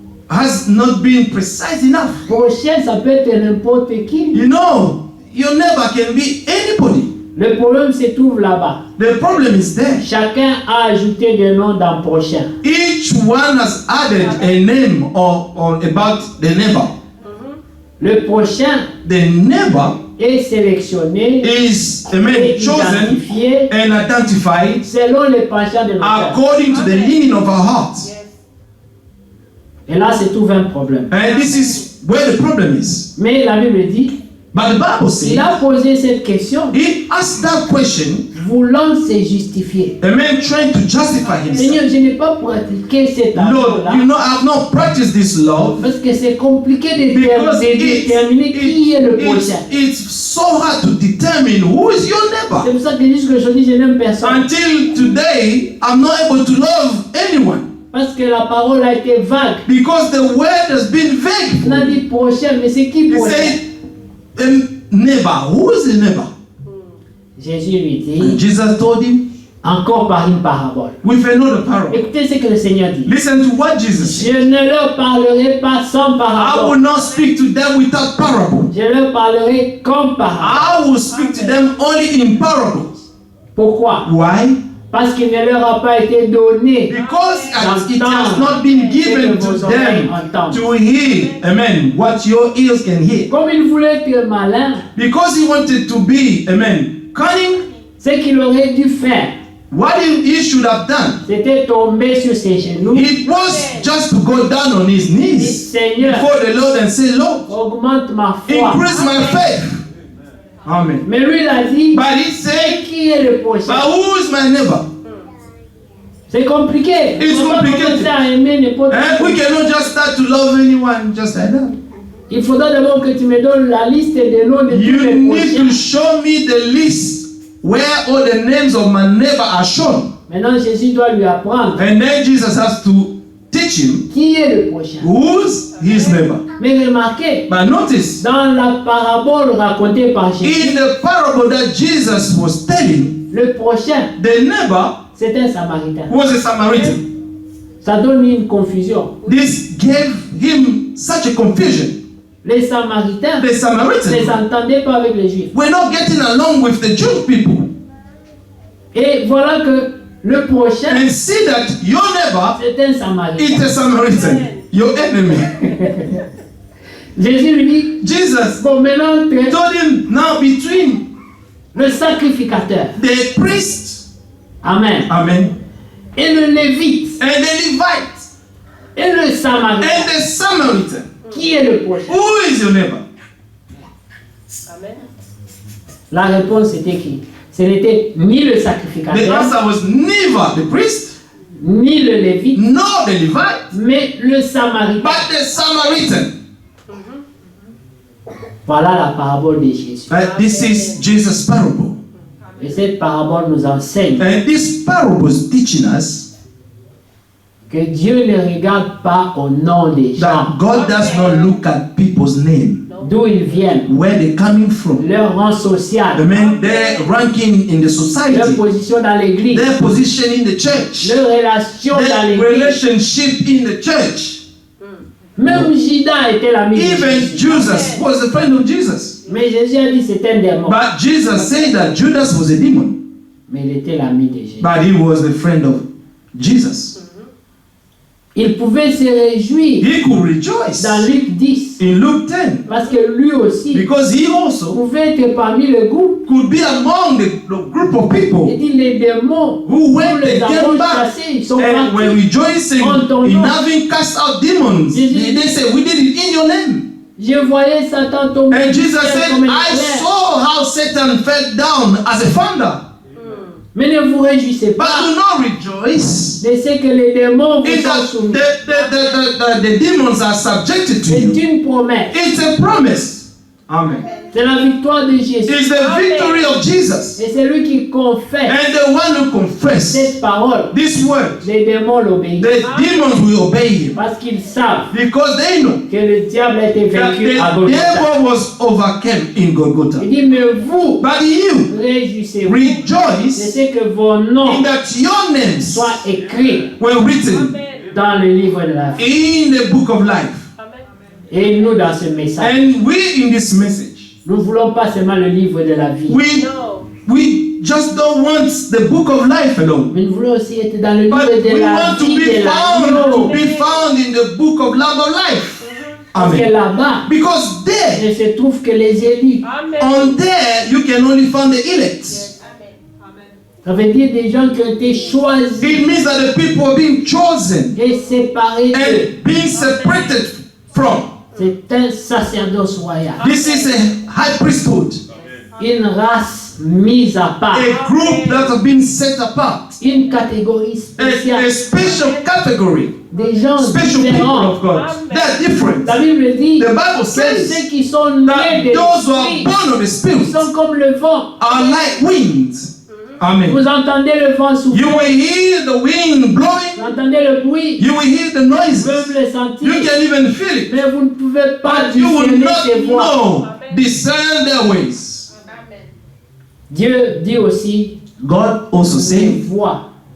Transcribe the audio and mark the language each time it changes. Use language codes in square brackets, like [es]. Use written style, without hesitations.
[en] has not been precise enough. [fr] Prochain, ça peut être n'importe qui. [en] You know, your neighbor can be anybody. [fr] Le problème se trouve là-bas. [en] The problem is there. [fr] Chacun a ajouté des noms dans prochain. [en] Each one has added a name or about the neighbor. [fr] Le prochain [en] The neighbor [fr] est sélectionné [en] is [fr] et [en] chosen [fr] identifié [en] and identified [fr] selon les penchants de nos cœurs. [en] according to the leaning of our hearts. [fr] Et là se trouve un problème. [en] And this is where the problem is. [fr] Mais la Bible dit, [en] But the Bible [fr] il [en] says, [fr] a posé cette question [en] he asked that question, [fr] voulant se justifier. [en] a man trying to justify himself. [fr] Seigneur, je n'ai pas pratiqué cet [en] Lord, [fr] amour-là [en] you know, I have not practiced this love [fr] parce que c'est compliqué de [en] because [fr] déterminer qui est le prochain. [en] it's so hard to determine who is your [fr] C'est [en] neighbor. [fr] pour ça que jusqu'aujourd'hui je n'aime personne. [en] Until today, I'm not able to love anyone [fr] Parce que la parole a été vague. [en] because the word has been vague. [fr] On a dit prochain, mais c'est qui [en] He [fr] prochain? [en] said, neighbor, who is the neighbor? [fr] Jésus lui [en] And [fr] dit, [en] Jesus told him [fr] encore par une parabole. [en] with another parable. [fr] Écoutez ce que le Seigneur dit. [en] Listen to what Jesus said. [fr] Je ne leur parlerai pas sans [en] I will [fr] parabole. [en] not speak to them without parable. [fr] Je leur parlerai comme parabole. [en] I will speak to them only in parables. [fr] Pourquoi? [en] Why? [fr] Parce qu'il ne leur a pas été donné [en] Because it has not been given to them to hear, amen, what your ears can hear. [fr] Comme il voulait être malin, [en] Because he wanted to be, amen, cunning, [fr] ce qu'il aurait dû faire, [en] what he should have done, [fr] c'était tomber sur ses genoux [en] it was just to go down on his [fr] et [en] knees [fr] Seigneur, [en] before the Lord and say, Lord, [fr] augmente ma foi. [en] increase my faith. Amen. [fr] Mais lui, il a dit, [en] But he said, [fr] qui est le prochain? [en] but who is my neighbor? [fr] C'est compliqué. [en] It's [fr] On va [en] complicated. [fr] commencer à aimer n'importe [en] And we [fr] qui. [en] cannot just start to love anyone just like that. [fr] Il faudra d'abord que tu me donnes la liste des noms de tous [en] You [fr] les [en] need [fr] prochains. [en] to show me the list where all the names of my neighbor are shown. [fr] Maintenant, Jésus doit lui apprendre [en] And then Jesus has to teach him [fr] qui est le prochain. [en] who's his neighbor. [fr] Mais remarquez, [en] But notice, [fr] dans la parabole racontée par Jésus, [en] in the parable that Jesus was telling, [fr] le prochain, [en] the neighbor [fr] c'est un Samaritain. [en] was a Samaritan. [fr] Ça donne une confusion. [en] This gave him such a confusion. [fr] Les Samaritains [en] The [fr] ne [en] Samaritans [fr] s'entendaient pas avec les Juifs. [en] were not getting along with the Jewish people. [fr] Et voilà que le prochain, [en] And see that your neighbor [fr] c'est un [en] is [fr] Samaritain. [en] a Samaritan, your enemy. [fr] Jésus lui dit, [en] Jesus [fr] bon, maintenant, [en] told him, now between [fr] le sacrificateur, [en] the priest, [fr] Amen, [en] amen, [fr] et le Lévite, [en] and the Levite, [fr] et le Samaritain, [en] and the Samaritan, [fr] qui est le prochain? [en] who is your neighbor? [fr] La réponse était qui? Ce n'était ni le [en] The [fr] sacrificateur, [en] answer was neither the priest, [fr] ni le Lévite, [en] nor the Levite, [fr] mais le Samaritain. [en] but the Samaritan. [fr] Voilà la parabole de Jésus. [en] This is Jesus' parable. [fr] Et cette parabole nous enseigne [en] And this parable is teaching us [fr] que Dieu ne regarde pas au nom des gens, [en] that God does not look at people's name, [fr] d'où ils viennent, [en] where they're coming from, [fr] leur rang social, [en] their ranking in the [fr] leur [en] society, [fr] position dans l'église, [en] their position in the church, [fr] leur relation dans [en] their [fr] l'église. [en] relationship in the church. [fr] Même Judas était l'ami de [en] Even [fr] Jésus. [en] Jesus was a friend of Jesus. [fr] Mais Jésus a dit c'est un démon. [en] But Jesus said that Judas was a demon, [fr] Mais il était l'ami de Jésus. [en] but he was the friend of Jesus. [fr] Il pouvait se réjouir [en] He could rejoice [fr] dans Luc 10 [en] in Luke 10 [fr] parce que lui aussi [en] because he also [fr] pouvait être parmi le groupe. [en] could be among the group of [fr] Il [en] people [fr] dit les démons, [en] who, [fr] nous [en] when they [fr] les avons [en] came back [fr] chassés, ils sont [en] and were [fr] partis. [en] rejoicing in having cast out demons, they said, we did it in your name. [fr] Je voyais Satan tomber [en] And [fr] du [en] Jesus [fr] ciel [en] said, [fr] comme un [en] I [fr] éclair. [en] saw how Satan fell down as a thunder. [fr] Mais ne vous réjouissez [en] But [fr] pas [en] do not rejoice [fr] de ce que les démons vous [en] in [fr] sont [en] that [fr] soumis. [en] the demons are subjected to [fr] C'est [en] you. [fr] une promesse. [en] It's a promise. Amen. [fr] C'est la victoire de Jésus. [en] It's the victory of Jesus. [fr] Et c'est lui qui confesse [en] And the one who confesses [fr] cette parole. [en] this word, [fr] Les démons l'obéissent. [en] the demons will obey him [fr] Parce qu'ils savent [en] because they know [fr] que le diable a été [en] that [fr] vaincu à [en] the [fr] Golgotha. [en] devil was overcome in Golgotha. [fr] Il dit, mais vous, [en] But you [fr] réjouissez-vous. [en] rejoice [fr] C'est ce que vos [en] in [fr] noms [en] that your names [fr] soient écrits [en] were written [fr] dans le livre de la vie. [en] in the book of life. [fr] Et nous, dans ce message, [en] And we in this message, [fr] nous ne voulons pas seulement le livre de la vie, [en] we just don't want the book of life alone. [fr] mais nous voulons aussi être dans le livre [en] But [fr] de [en] we [fr] la [en] want to [fr] vie de l'agneau. [en] be found in the book of Lamb of Life. [fr] Parce que [en] Amen. [fr] là-bas, [en] Because there, [fr] ne se trouve que les élus. [en] on there, you can only find the elect. [fr] Ça veut dire des gens qui ont été choisis [en] It means that the people are being chosen [fr] et séparés d'eux. [en] and being separated from. [fr] C'est un sacerdoce royal. [en] This is a high priesthood, [fr] Une race mise à part. [en] a group that have been set apart, [fr] Une catégorie spéciale. [en] a special category, [fr] Des gens [en] special people [fr] différents. [en] of God. They're different. [fr] La Bible dit [en] The Bible [fr] que [en] says [fr] ceux qui sont nés [en] that [fr] de [en] those who are [fr] l'esprit [en] born of the Spirit [fr] sont comme le vent. [en] are like winds. Amen. [fr] Vous entendez le vent souffler. [en] You will hear the wind blowing. [fr] Vous entendez le bruit. [en] You will hear the [fr] Vous [en] noises. [fr] pouvez le sentir. [en] You can even feel it. [fr] Mais vous ne pouvez pas [en] But you will [fr] discerner [en] not [fr] ses voix. [en] know, discern their ways. [fr] Dieu dit aussi, [en] God also [fr] les [en] said, [fr] voix